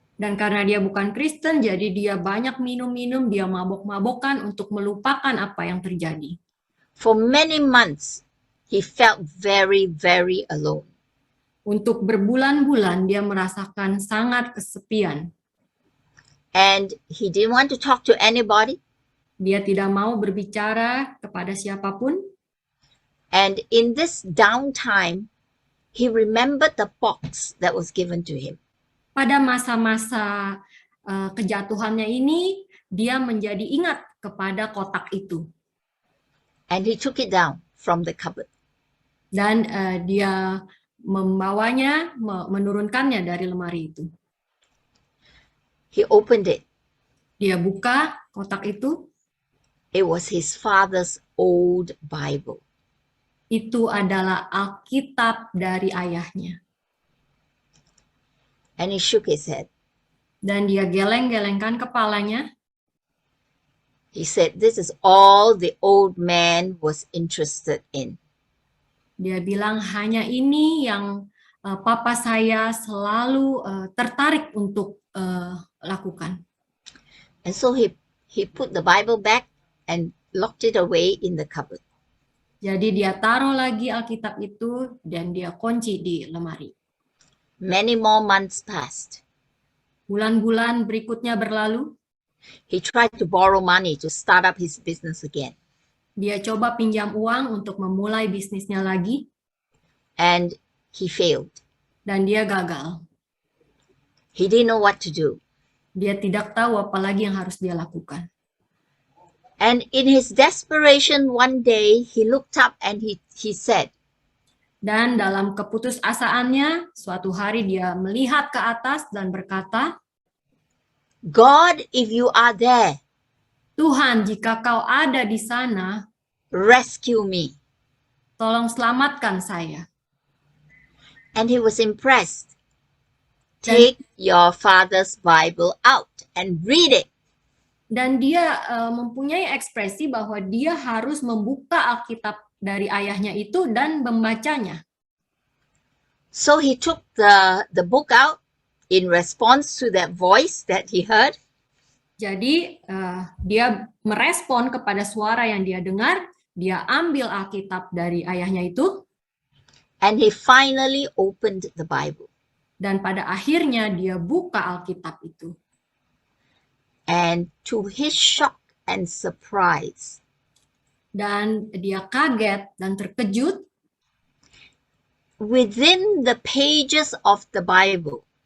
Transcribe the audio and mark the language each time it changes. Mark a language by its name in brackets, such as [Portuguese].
[Indonesian] Dan karena dia bukan Kristen, jadi dia banyak minum-minum, dia mabok-mabokan untuk melupakan apa yang terjadi. [English] For many months, he felt very, very alone. [Indonesian] Untuk berbulan-bulan dia merasakan sangat kesepian. [English] And he didn't want to talk to anybody. [Indonesian] Dia tidak mau berbicara kepada siapapun. [English] And in this downtime, he remembered the box that was given to him. [Indonesian] Pada masa-masa kejatuhannya ini, dia menjadi ingat kepada kotak itu. [English] And he took it down from the cupboard. [Indonesian] Dan dia membawanya, menurunkannya dari lemari itu. [English] He opened it. [Indonesian] Dia buka kotak itu. [English] It was his father's old Bible. [Indonesian] Itu adalah Alkitab dari ayahnya. [English] And he shook his head. [Indonesian] Dan dia geleng-gelengkan kepalanya. [English] He said, this is all the old man was interested in. [Indonesian] Dia bilang hanya ini yang papa saya selalu tertarik untuk lakukan. [English] And so he put the Bible back and locked it away in the cupboard. [Indonesian] Jadi dia taruh lagi Alkitab itu dan dia kunci di lemari. [English] Many more months passed. [Indonesian] Bulan-bulan berikutnya berlalu, [English] He tried to borrow money to start up his business again. [Indonesian] dia coba pinjam uang untuk memulai bisnisnya lagi [English] And he failed. [Indonesian] dan dia gagal. [English] He didn't know what to do. [Indonesian] Dia tidak tahu apa lagi yang harus dia lakukan. [English] And in his desperation one day, he looked up and he said, [Indonesian] Dan dalam keputusasaannya, suatu hari dia melihat ke atas dan berkata, [English] God, if you are there, [Indonesian] Tuhan, jika kau ada di sana, [English] rescue me. [Indonesian] tolong selamatkan saya. [English] And he was impressed. Take your father's Bible out and read it. [Indonesian] Dan dia mempunyai ekspresi bahwa dia harus membuka Alkitab dari ayahnya itu dan membacanya. [English] So he took the book out in response to that voice that he heard. [Indonesian] Jadi dia merespon kepada suara yang dia dengar, dia ambil Alkitab dari ayahnya itu, [English] And he finally opened the Bible. [Indonesian] dan pada akhirnya dia buka Alkitab itu. [English] And to his shock and surprise, [Indonesian] Dan dia kaget dan terkejut, [English] within the pages of the Bible,